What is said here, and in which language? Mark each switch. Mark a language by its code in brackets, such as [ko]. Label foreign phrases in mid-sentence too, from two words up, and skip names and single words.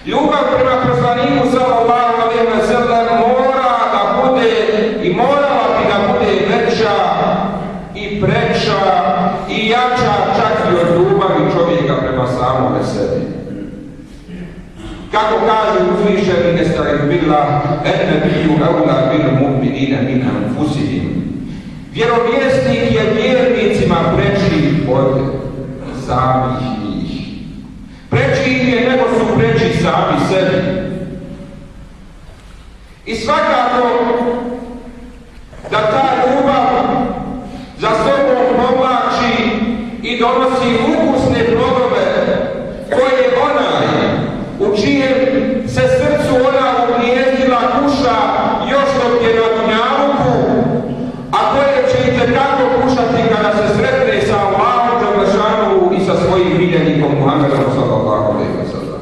[bs] ljubav prema poslaniku [ar] صلى الله عليه وسلم [bs] mora da bude i morala bi da bude veća i preča i jača čak i od ljubavi čovjeka prema samome sebi. Kako kaže uzvišeni [ar] نستعين بالله، النبي أولى بالمؤمنين من أنفسهم. [bs] Vjerovjesnik je vjernicima preči od samih njih. Preči im je nego su preči sami sebi. I svakako da ta ljubav za sobom povlači i donosi ukusne plodove koje onaj u čijem se srcu ona ugnijezdila kuša još dok je na dunjaluku, a koje će itekako kušati kada se sretne sa Allahom dželešanu i sa svojim miljenikom Muhammedom [ar] صلى الله عليه وسلم.